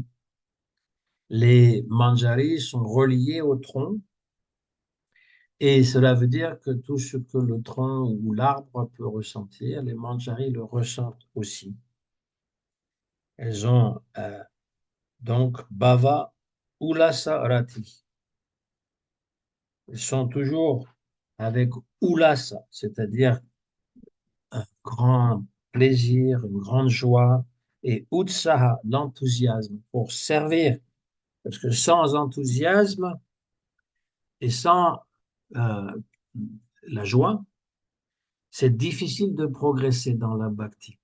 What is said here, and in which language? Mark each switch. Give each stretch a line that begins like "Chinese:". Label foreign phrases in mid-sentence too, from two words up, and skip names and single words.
French: Les manjaris sont reliés au tronc. Et cela veut dire que tout ce que le tronc ou l'arbre peut ressentir, les manjaris le ressentent aussi. Elles ont donc
Sanskrit: भाव उल्लास रति.
French: Elles sont toujours avec ulasa, c'est-à-dire un grand plaisir, une grande joie, et utsaha, l'enthousiasme pour servir. Parce que sans enthousiasme et sans euh, la joie, c'est difficile de progresser dans la bhakti.